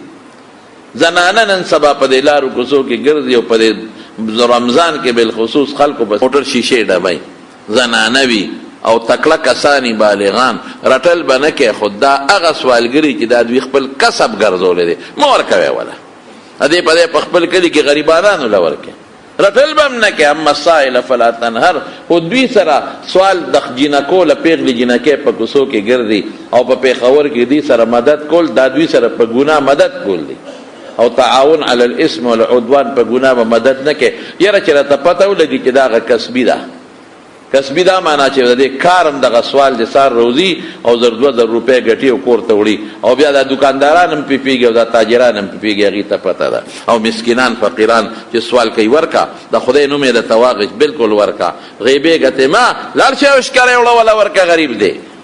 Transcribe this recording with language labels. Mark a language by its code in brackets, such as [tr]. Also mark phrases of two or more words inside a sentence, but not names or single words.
[ps] زنانه نن سبا په دې لارو کوڅو کې ګرځي او په دې رمضان کې بالخصوص خلکو به موټر شیشې ډبوي زنانه وي او تکړه کسانی بالغان رټل به نه کوي خو دا هغه سوالګري چې دا دوی خپل کسب ګرځولی دی مه ورکوئ وله دې په دې په خپل کلي کې غریبانانو له ورکوي رټل به هم نه کوي. [ar] اما السائل فلا تنهر [ps] خو دوی سره سوال د جینکو له پیغلې جینکې په کوڅو کې ګرځي او په پېښور کې دوی سره مدد کول دا دوی سره په ګناه مدد کول دی او [ar] تعاون علی الاسم والعدوان [ps] په ګناه به مدد نه کوي. یاره چې راته پته ولګي چې دا هغه کسبي ده کسبي دا معنا چې د دې کار هم دغه سوال د سار روزي او زر 2000 روپۍ ګټي او کور ته وړي او بیا دا دکانداران هم پیږي او دا تاجران هم پیږي هغې ته پته ده او مسکینان فقیران چې سوال کوي ورکا د خدای نوم یې درته واغش بالکل ورکا غیبې ګټې ما لاړ شئ او ښکاری وړه وله ورکه غریب دی